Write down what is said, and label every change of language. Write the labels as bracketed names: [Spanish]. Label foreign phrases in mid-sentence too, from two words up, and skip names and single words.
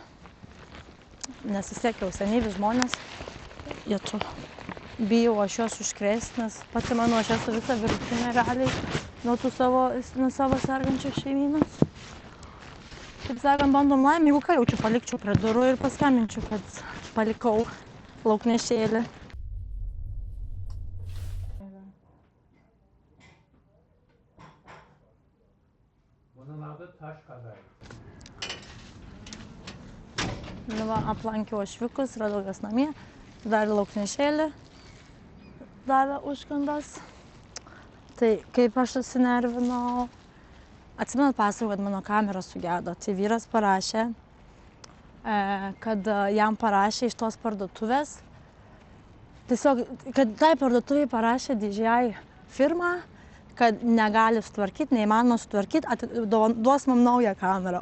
[Lithuanian] Nes vis tiek jau senyvi žmonės, jie tu bijau aš juos užkrėsti, nes pati manau, aš esu visą virusinę realiai nuo savo sergančios šeimynos. Taip sakant, bandom laimę, jeigu ką jaučiu, palikčiau prie durų ir paskambinčiau, kad palikau lauknešėlį. [Turkish] Bunun adı taş kadayıf. [Lithuanian] Nu va, aplankiau ošvikus, radau jas namie, dar lauknešėlį davė užkandas. Tai kaip aš susinervinau, atsimenat pasakojau, kad mano kamera sugedo, tai vyras parašė, kad jam parašė iš tos parduotuvės, tiesiog, kad tai parduotuviai parašė DJI firma, kad negali sutvarkyti, neįmanoma sutvarkyti, duos man naują kamerą.